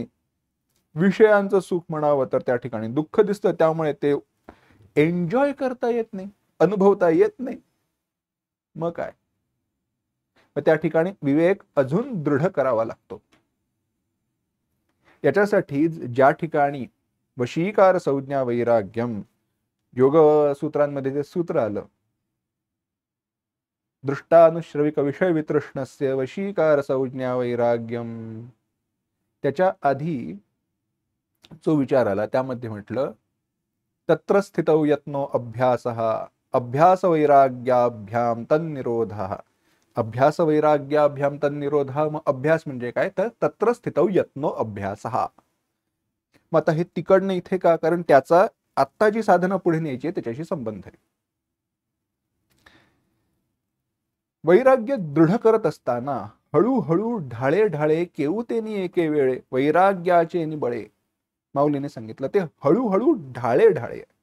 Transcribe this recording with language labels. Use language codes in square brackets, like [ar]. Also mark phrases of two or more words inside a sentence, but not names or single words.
[mr] विषयांचं सुख म्हणावं तर त्या ठिकाणी दुःख दिसतं, त्यामुळे ते एन्जॉय करता येत नाही, अनुभवता येत नाही. मग काय? मग त्या ठिकाणी विवेक अजून दृढ करावा लागतो. याच्यासाठी ज्या ठिकाणी [sa] वशीकार संज्ञा वैराग्यम, [mr] योग सूत्रांमध्ये जे सूत्र आलं, [sa] दृष्टानुश्रविक विषय वितृष्णस्य वशीकार संज्ञा वैराग्यम, [mr] त्याच्या आधी जो विचार आला त्यामध्ये म्हटलं [sa] तत्र स्थितौ यत्नो अभ्यासः अभ्यास वैराग्याभ्याम तन्निरोधः. अभ्यास वैराग्याभ्याम तन्निरोधः. [mr] मग अभ्यास म्हणजे काय, तर [sa] तत्र स्थितौ यत्नो अभ्यासः. [mr] मग आता हे तिकडनं इथे का, कारण त्याचा आत्ता जी साधना पुढे न्यायची त्याच्याशी संबंध आहे. वैराग्य दृढ करत असताना हळूहळू ढाळे ढाळे केऊतेनी एके वेळे वैराग्याचे निबळे, माऊलीने सांगितलं ते हळूहळू ढाळे ढाळे.